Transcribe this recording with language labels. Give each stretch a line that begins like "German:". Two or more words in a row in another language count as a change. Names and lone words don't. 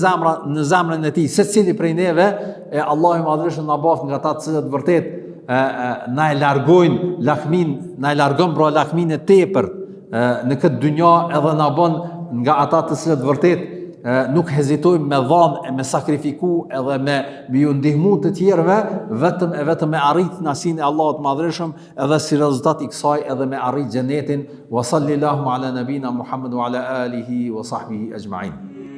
Albanian: zemrën e tij, secili prej neve, e Allahu i Madhërisht na bëft nga ata të cilët vërtet na e largojnë lakmin, na e largon pra lakmin e tepërt në këtë dynjë, edhe na bën nga ata të cilët vërtet nuk hezitojmë me dhanë, me sakrifiku edhe me ju ndihmu të tjerëve, vetëm me arrit kënaqësinë e Allahut Madhërisht, edhe si rezultat i kësaj edhe me arrit xhenetin.
Arabic: وصلى الله على نبينا محمد وعلى آله وصحبه أجمعين.